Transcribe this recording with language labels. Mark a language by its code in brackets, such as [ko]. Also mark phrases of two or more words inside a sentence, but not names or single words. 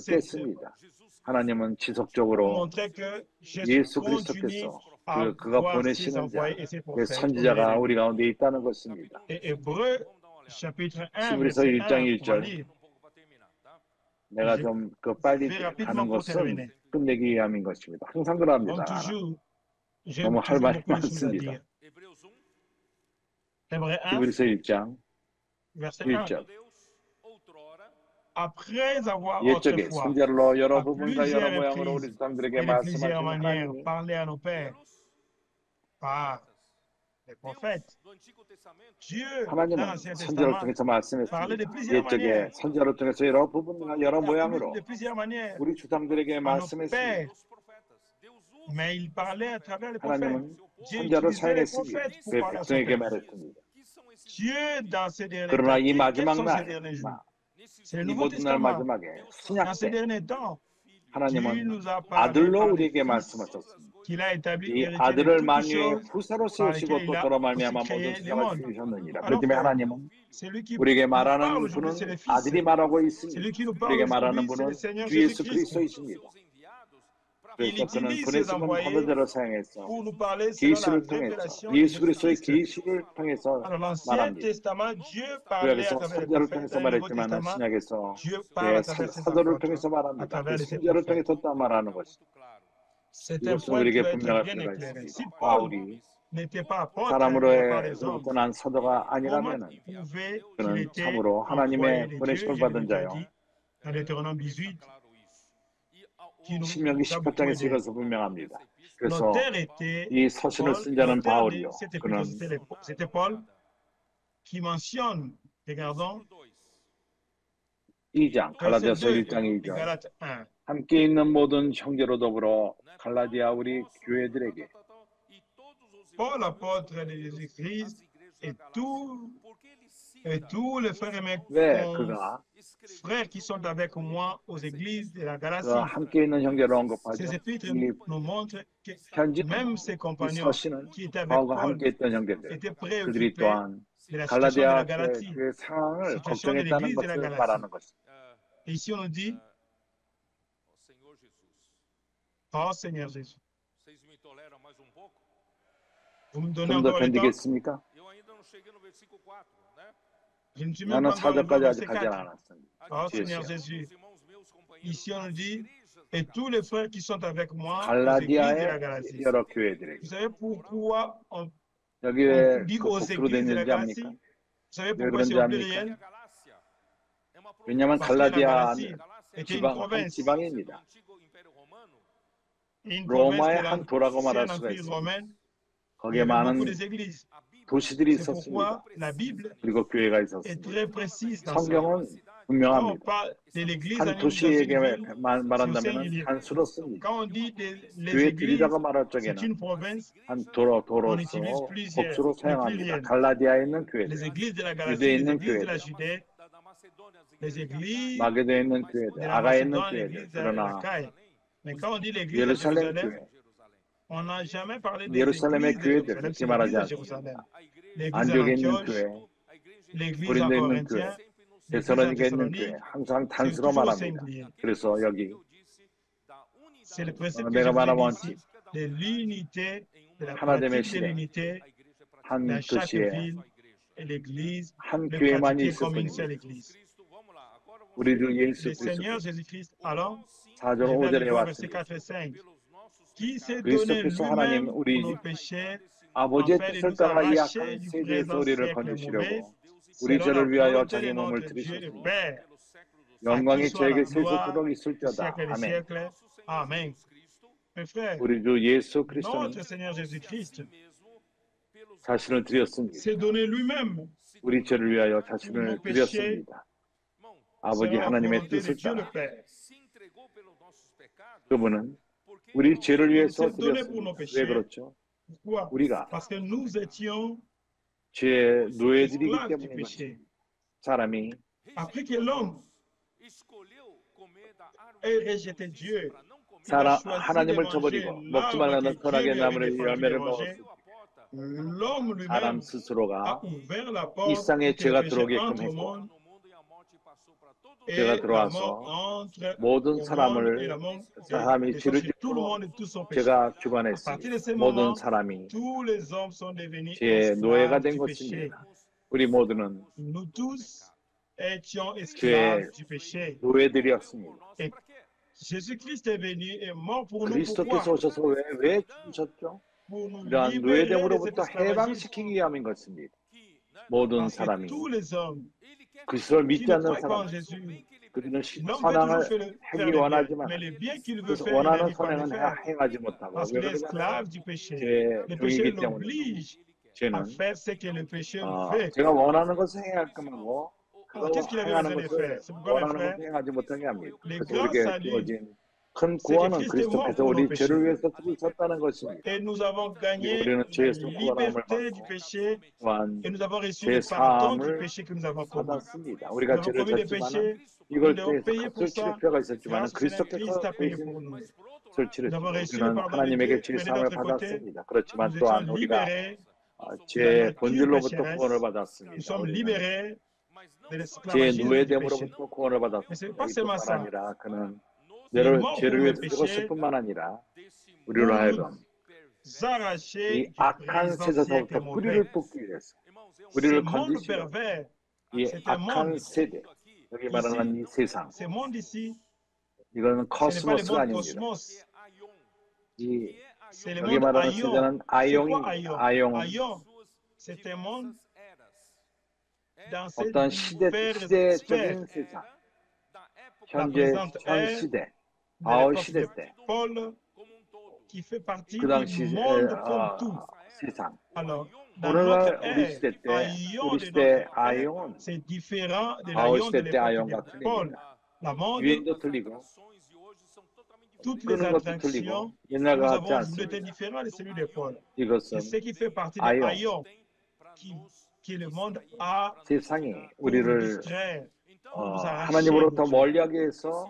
[fr] cette [ko] 깼습니다. 하나님은 [fr] pour [ko] 지속적으로 [fr] montrer que Jésus [ko] 예수 [fr] continue [ko] 그리스도께서 [fr] à [ko] 그가 [fr] voir ses [ko] 보내시는 자, [fr] envoyés et ses [ko] 그 [fr] prophètes. [ko] 선지자가 우리 가운데 있다는 것입니다. [fr] Et Hébreux, chapitre 1, [ko] 히브리서 [fr] verset [ko] 1장 [fr] 1, on va [ko] 1절. [fr] lire. [ko] 내가 좀 빨리 [fr] vais [ko] 가는 [fr] rapidement pour [ko] 것은 [fr] terminer. [ko] 끝내기 위함인 것입니다. 항상 그럽니다. [fr] Comme toujours, j'ai [ko] 너무 할 [fr] toujours [ko] 말이 [fr] beaucoup de choses à [ko] 많습니다. [fr] dire. Hébreux 1, [ko] 히브리서 1장 [fr] verset 1. [ko] 1절. [fr] Après avoir [ko] 옛적에 [fr] autrefois, [ko] 선지자로 여러 [fr] à [ko] 부분과 여러 [fr] plusieurs [ko] 모양으로 우리 [fr] reprises [ko] 조상들에게 [fr] et de plusieurs [ko] 말씀하신 [fr] manières, [ko] 하나님이 [fr] parlé à nos pères par les prophètes. Dieu, dans [ko] 하나님은 [fr] l'Ancien [ko] 선지자를 [fr] Testament, [ko] 통해서 [fr] parlait de [ko] 말씀했습니다. [fr] plusieurs [ko] 옛적에 [fr] manières, [ko] 선지자를 통해서 여러 부분과 여러 모양으로 [fr] de plusieurs manières [ko] 우리 주상들에게 [fr] à nos [ko] 말씀했습니다. [fr] pères, mais il parlait à travers les prophètes. [ko] 하나님은 [fr] Dieu [ko] 선지자를 [fr] utilisait les [ko] 사용했습니다. [fr] prophètes pour [ko] 그 [fr] parler à son [ko] 백성에게 [fr] peuple. [ko] 말했습니다. [fr] Dieu, dans ces derniers [ko] 그러나 [fr] temps, [ko] 이 [fr] quels [ko] 마지막 [fr] sont ces [ko] 날, [fr] derniers jours? C'est le [ko] 이 [fr] Nouveau [ko] 모든 날 [fr] Testament. [ko] 마지막에 [fr] Dans [ko] 신약 [fr] ces [ko] 때 [fr] derniers temps, Dieu [ko] 하나님은 [fr] nous a parlé [ko] 아들로 [fr] par le [ko] 우리에게 [fr] Fils, [ko] 말씀하셨습니다. [fr] qu'il a établi [ko] 이 [fr] héritier de [ko] 아들을 [fr] toutes [ko] 만유의 [fr] choses, [ko] 후사로 [fr] par [ko] 세우시고 [fr] lesquelles [ko] 또 [fr] il a [ko] 저로 [fr] aussi [ko] 말미암아 모든 [fr] créé les [ko] 세상을 [fr] mondes. [ko] 지으셨느니라. [fr] Alors [ko] 그렇기 때문에 [fr] que [ko] 하나님은 [fr] celui qui [ko] 우리에게 [fr] nous parle [ko] 말하는 [fr] aujourd'hui, c'est [ko] 분은 [fr] le Fils. [ko] 아들이 말하고 있습니다. [fr] Celui qui nous parle [ko] 우리에게 말하는 [fr] aujourd'hui, c'est le [ko] 분은 [fr] Seigneur [ko] 주 예수 [fr] Jésus-Christ. [ko] 그리스도이십니다. [fr] Il [ko] 그래서 그는 [fr] utilise ses [ko] 보내심은 [fr] envoyés [ko] 사도자를 사용해서 [fr] pour nous parler selon la [ko] 계시를 통해서 [fr] révélation de [ko] 예수 그리스도의 [fr] Jésus-Christ. [ko] 계시를 통해서 [fr] Alors, l'Ancien [ko] 말합니다. [fr] Testament, Dieu parlait à [ko] 구약에서 [fr] travers les [ko] 선지자를 [fr] prophètes. [ko] 통해서 [fr] Dans le Nouveau [ko] 말했지만 [fr] Testament, [ko] 신약에서 [fr] Dieu parle à travers ses [ko] 사도를 [fr] apôtres, [ko] 통해서 [fr] à [ko] 말합니다. 그 [fr] travers ses [ko] 선지자를 [fr] prophètes. [ko] 통해서 또 말하는 것입니다. [fr] C'est un [ko] 이것은 [fr] point qui [ko] 우리에게 [fr] doit être [ko] 분명할 [fr] bien [ko] 필요가 [fr] éclairé. Si [ko] 있습니다. [fr] Paul [ko] 바울이 [fr] n'était pas apôtre de par les hommes, [ko] 사람으로부터 난 사도가 [fr] comment [ko] 아니라면 [fr] prouver qu'il [ko] 그는 [fr] était [ko] 참으로 [fr] envoyé [ko] 하나님의 [fr] de Dieu? [ko] 보내심을 [fr] Je l'ai [ko] 받은 [fr] déjà [ko] 자요. [fr] dit dans Deutéronome 18, qui nous [ko] 신명기 [fr] a beaucoup [ko] 18장에서 [fr] aidé. [ko] 이것을 분명합니다. 그래서 [fr] L'auteur était [ko] 이 서신을 [fr] Paul, [ko] 쓴 자는 [fr] l'auteur de [ko] 바울이요. [fr] cet épître, [ko] 그는 [fr] c'était Paul qui mentionne, regardons, [ko] 2장, [fr] verset [ko] 갈라디아서 [fr] 2 [ko] 1장 [fr] de [ko] 2절. [fr] Galates 1. [ko] 함께 있는 모든 형제로 더불어 갈라디아 우리 교회들에게 [fr] Paul, apôtre de Jésus-Christ, et tous les frères et mes [ko] 왜 그가 [fr] frères qui sont avec moi aux églises de la [ko] 그 [fr] Galatie. [ko] 함께 있는 형제를 언급하죠. [fr] Ces épîtres [ko] 이 [fr] nous montrent que [ko] 편지 [fr] même ses [ko] 이 [fr] compagnons [ko] 서신은 [fr] qui étaient avec [ko] 바울과 [fr] Paul [ko] 함께 있던 형제들 [fr] étaient [ko] 그들이 [fr] préoccupés [ko] 또한 [fr] de la situation de la [ko] 갈라디아 [fr] Galatie, [ko] 그 상황을 [fr] situation de [ko] 걱정했다는 [fr] l'église de la [ko] 것을 [fr] Galatie. [ko] 말하는 것입니다. [fr] Et ici, on nous dit, oh Seigneur Jésus, [pt] Vocês me toleram mais um pouco? [fr] vous me donnez [ko] 좀 더 [fr] encore le temps. [ko] 견디겠습니까? [pt] Eu ainda não cheguei no versículo 4, né? [fr] Je ne suis même [ko] 나는 [fr] pas encore arrivé au [ko] 4절까지 [fr] verset [ko] 아직 가지 [fr] 4. [ko] 않았습니다. [fr] Oh [ko] 뒤에 [fr] Seigneur [ko] 있어요. [fr] Jésus, ici on nous dit, et tous les frères qui sont avec moi aux églises de la [ko] 갈라디아의 [fr] Galatie. [ko] 여러 교회들에게 [fr] Vous savez pourquoi on [ko] 여기 왜 [fr] dit [ko] 그 [fr] aux [ko] 복수로 [fr] églises de la [ko] 됐는지 [fr] Galatie? [ko] 압니까? [fr] Vous savez [ko] 왜 [fr] pourquoi c'est [ko] 그런지 [fr] au [ko] 압니까? [fr] pluriel? [ko] 왜냐하면 [fr] Parce que la [ko] 갈라디아는 [fr] Galatie était une [ko] 지방 한 [fr] province. [ko] 지방입니다. [fr] Une [ko] 로마의 [fr] province [ko] 한 도라고 [fr] de [ko] 말할 [fr] l'ancien [ko] 수가 [fr] empire [ko] 있습니다. [fr] romain. Il y [ko] 거기에 [fr] avait beaucoup [ko] 많은 [fr] des églises. [ko] 도시들이 [fr] C'est [ko] 있었습니다. [fr] pourquoi la Bible [ko] 그리고 교회가 [fr] est [ko] 있었습니다. [fr] très précise dans ça. [ko] 성경은 [fr] Quand on [ko] 분명합니다. [fr] parle de l'église [ko] 한 [fr] dans une [ko] 도시에게 [fr] ville, c'est au [ko] 말한다면 [fr] singulier. [ko] 단수로 [fr] Quand on dit les églises, [ko] 교회들이라고 말할 [fr] c'est [ko] 적에는 [fr] une province, [ko] 한 [fr] on [ko] 도로서 [fr] utilise plusieurs, [ko] 복수로 [fr] le [ko] 사용합니다. [fr] pluriel. [ko] 갈라디아에 있는 [fr] Les [ko] 교회들, [fr] églises de la [ko] 유대에 [fr] Galatie, les [ko] 있는 [fr] églises de la [ko] 교회들, [fr] Judée, les églises [ko] 마게도에 있는 [fr] de [ko] 교회들, [fr] la [ko] 아가에 있는 [fr] Macédoine, [ko] 교회들. [fr] l'église de la [ko] 그러나 [fr] Caille. Mais quand on dit l'église de [ko] 예루살렘 [fr] Jérusalem, [ko] 교회, [fr] on n'a jamais parlé des [ko] 예루살렘의 [fr] églises de [ko] 교회들 [fr] Jérusalem, [ko] 그렇게 [fr] c'est l'église [ko] 말하지 [fr] de [ko] 않습니다. [fr] Jérusalem. L'église [ko] 안디옥에 있는 [fr] d'Antioche, [ko] 교회, [fr] l'église [ko] 고린도에 [fr] en [ko] 있는 [fr] Corinthien, [ko] 교회, [fr] l'église en [ko] 데살로니가에 있는 [fr] Thessalonique, [ko] 교회 항상 [fr] c'est [ko] 단수로 [fr] toujours au [ko] 말합니다. [fr] singulier. [ko] 그래서 여기 [fr] C'est le principe que [ko] 내가 [fr] je vous ai [ko] 말한 [fr] dit ici, de l'unité, de la [ko] 하나됨의 [fr] pratique de [ko] 시대, [fr] l'unité [ko] 한 [fr] dans chaque [ko] 도시에 [fr] ville et l'église, [ko] 한 [fr] le [ko] 교회만이 [fr] pratiquer [ko] 있을 [fr] comme une [ko] 뿐입니다. [fr] seule église. [ko] 우리 주 예수 [fr] Le Seigneur [ko] 그리스도 [fr] Jésus-Christ, alors, [ko] 4절 [fr] je vais [ko] 5절에 [fr] arriver au verset [ko] 왔습니다. [fr] 4 et 5, qui s'est donné [ko] 그리스도께서 하나님 [fr] lui-même pour [ko] 우리 [fr] nos péchés, [ko] 아버지의 [fr] afin de [ko] 뜻을 [fr] nous [ko] 따라 이 [fr] arracher [ko] 악한 [fr] du [ko] 세대의 [fr] présent [ko] 소리를 [fr] siècle mauvais, [ko] 거두시려고 우리 [fr] selon la [ko] 죄를 위하여 [fr] volonté [ko] 자기 [fr] de [ko] 몸을 [fr] notre Dieu le [ko] 들이셨습니다. [fr] Père, à qui [ko] 영광이 [fr] soit la [ko] 저에게 [fr] gloire [ko] 세세토록 [fr] du [ko] 있을지어다. [fr] siècle des [ko] 아멘. [fr] siècles. Amen. Mes frères, [ko] 우리 주 예수 그리스도는 [fr] notre Seigneur Jésus-Christ [ko] 자신을 드렸습니다. [fr] s'est donné lui-même [ko] 우리 죄를 위하여 [fr] pour nos [ko] 자신을 [fr] péchés, [ko] 드렸습니다. 아버지 [fr] selon la [ko] 하나님의 [fr] volonté de [ko] 뜻을 [fr] Dieu le [ko] 따라 [fr] Père. [ko] 그분은 우리 죄를 위해서 [fr] Il s'est donné pour nos [ko] 드렸습니다. 왜 [fr] péchés. [ko] 그렇죠? [fr] Pourquoi? [ko] 우리가 [fr] Parce que nous étions [ko] 죄의 노예들이기 [fr] esclaves du [ko] 때문인 [fr] péché. [ko] 것입니다. 사람이 [fr] Après que l'homme ait rejeté Dieu qui va choisir de [ko] 하나님을 [fr] manger [ko] 저버리고 먹지 [fr] l'arbre [ko] 말라는 [fr] que Dieu [ko] 선악의 [fr] lui avait [ko] 나무의 [fr] défendu de [ko] 열매를 [fr] manger, [ko] 먹었으니 [fr] l'homme [ko] 사람 [fr] lui-même a [ko] 스스로가 [fr] ouvert la [ko] 이 [fr] porte [ko] 세상에 [fr] pour que le [ko] 죄가 [fr] péché [ko] 들어오게끔 [fr] entre au [ko] 했고 [fr] monde [ko] 죄가 [fr] et la mort [ko] 들어와서 [fr] entre [ko] 모든 [fr] au monde et [ko] 사람을 [fr] la mort [ko] 사람이 [fr] descend [ko] 죄를 [fr] sur tout le [ko] 짓고 [fr] monde et tous sont péchés. [ko] 죄가 [fr] À [ko] 주관했으니 [fr] partir de ce [ko] 모든 [fr] moment, [ko] 사람이 [fr] tous les hommes sont devenus [ko] 죄의 노예가 [fr] esclaves [ko] 된 [fr] du péché. [ko] 것입니다. 우리 모두는 [fr] Nous tous étions [ko] 죄의 [fr] esclaves du péché. [ko] 노예들이었습니다. [fr] Et Jésus-Christ est venu et mort pour nous. [ko] 그리스도께서 [fr] Pourquoi? [ko] 오셔서 왜 죽으셨죠? [fr] Pour nous [ko] 이러한 [fr] libérer de cet [ko] 노예됨으로부터 [fr] esclavagisme. [ko] 해방시키기 위함인 것입니다. 모든 [fr] Parce que [ko] 사람이 [fr] tous les hommes [ko] 그리스도를 [fr] qui [ko] 믿지 [fr] ne [ko] 않는 [fr] croient pas en [ko] 사람, [fr] Jésus, [ko] 그들은 [fr] l'homme veut toujours [ko] 선행을 [fr] faire [ko] 하기 [fr] le bien, [ko] 원하지만 [fr] mais le bien qu'il veut [ko] 그 [fr] faire, il [ko] 원하는 [fr] n'arrive pas à le [ko] 선행은 [fr] faire. [ko] 행하지 못하고 [fr] Parce [ko] 왜 [fr] qu'il est [ko] 그러냐면 [fr] esclave du péché. [ko] 죄의 [fr] Le péché [ko] 종이기 때문에 [fr] l'oblige à [ko] 죄는 [fr] faire ce que le péché veut. [ko] 제가 원하는 것을 행하게끔 하고 [fr] Alors, [ko] 그거 [fr] qu'est-ce qu'il avait [ko] 행하는 [fr] besoin de [ko] 것을 [fr] faire? C'est pourquoi, mes [ko] 원하는 [fr] frères, [ko] 것을 행하지 못하게 합니다. [fr] le [ko] 그래서 [fr] grand [ko] 우리에게 [fr] salut, [ko] 주어진 큰 [fr] c'est que [ko] 구원은 [fr] Christ est mort [ko] 그리스도께서 [fr] pour nos [ko] 우리 [fr] péchés. [ko] 죄를 위해서 죽으셨다는 것입니다. [fr] Et nous avons gagné [ko] 우리는 [fr] la [ko] 죄의 속죄함을 [fr] liberté du [ko] 받고 [fr] péché [ko] 또한 [fr] et nous avons reçu [ko] 죄 [fr] le pardon du [ko] 사함을 [fr] péché que nous avons commis. [ko] 받았습니다. [fr] Nous [ko] 우리가 [fr] avons [ko] 죄를 [fr] commis des [ko] 졌지만은 [fr] péchés, [ko] 이걸 [fr] nous devons [ko] 대해서 [fr] payer pour [ko] 값을 치를 [fr] ça. [ko] 필요가 있었지만은 [fr] Grâce au Seigneur, Christ [ko] 그리스도께서 [fr] a payé [ko] 대신 [fr] pour nous. [ko] 값을 [fr] Nous [ko] 치르시고 [fr] avons reçu le [ko] 우리는 [fr] pardon de [ko] 하나님에게 [fr] Dieu, [ko] 죄 [fr] mais de [ko] 사함을 [fr] l'autre côté, [ko] 받았습니다. 그렇지만 [fr] nous [ko] 또한 [fr] étions [ko] 우리가 [fr] libérés de la [ko] 죄의 [fr] nature [ko] 본질로부터 [fr] pécheresse. [ko] 구원을 [fr] Nous [ko] 받았습니다. [fr] sommes [ko] 우리는 [fr] libérés de [ko] 죄의 [fr] l'esclavagisme du péché. [ko] 노예됨으로부터 구원을 [fr] Mais ce n'est [ko] 받았습니다. [fr] pas seulement [ko] 이뿐만 [fr] ça. [ko] 아니라 그는 [fr] Il est mort [ko] 죄를 [fr] pour nos [ko] 위해서 [fr] péchés, [ko] 죽었을 뿐만 아니라 [fr] pour [ko] 우리로 [fr] nous [ko] 하여금 [fr] arracher [ko] 이 [fr] du [ko] 악한 [fr] présent siècle [ko] 세대로부터 [fr] mauvais. [ko] 뿌리를 뽑기 위해서 [fr] Ce [ko] 우리를 [fr] monde [ko] 건지시려고 [fr] pervers, [ko] 이 [fr] c'est un [ko] 악한 [fr] monde. [ko] 세대, 여기 말하는 이 세상, [fr] Ce monde ici, [ko] 이거는 [fr] ce n'est pas le [ko] 코스모스가 [fr] monde [ko] 아닙니다. [fr] cosmos, [ko] 이 [fr] c'est le [ko] 여기 [fr] monde [ko] 말하는 [fr] Aion. [ko] 세대는 [fr] C'est quoi [ko] 아용입니다. [fr] Aion? [ko] 아용은 [fr] Aion, c'est un monde dans ces [ko] 어떤 [fr] diverses [ko] 시대적인 [fr] sphères. [ko] 세상, [fr] La [ko] 현 [fr] présente ère [ko] 시대, [fr] de [ko] 바울 [fr] l'époque [ko] 시대 [fr] de [ko] 때, [fr] Paul, qui fait partie [ko] 그 [fr] du [ko] 당시 [fr] monde comme tout. [ko] 세상, [fr] Alors, dans [ko] 오늘날 [fr] notre [ko] 우리 [fr] ère, [ko] 시대 때, [fr] Aion [ko] 우리 [fr] de [ko] 시대 [fr] notre ère, [ko] 아용은 [fr] c'est différent de [ko] 바울 [fr] l'Aion de [ko] 시대 때 [fr] l'époque [ko] 아용과 [fr] de Paul. [ko] 틀립니다. [fr] La mode, [ko] 유행도 틀리고 [fr] toutes les [ko] 끄는 것도 [fr] attractions [ko] 틀리고 [fr] que [ko] 옛날과 [fr] nous [ko] 같지 [fr] avons aujourd'hui [ko] 않습니다. [fr] étaient différentes de celui de Paul. [ko] 이것은 [fr] Et ce qui fait partie de Aion, Aion, qui le monde a [ko] 세상이 [fr] pour nous [ko] 우리를 [fr] distraire, pour nous arracher. [ko] 하나님으로부터 멀리하게 해서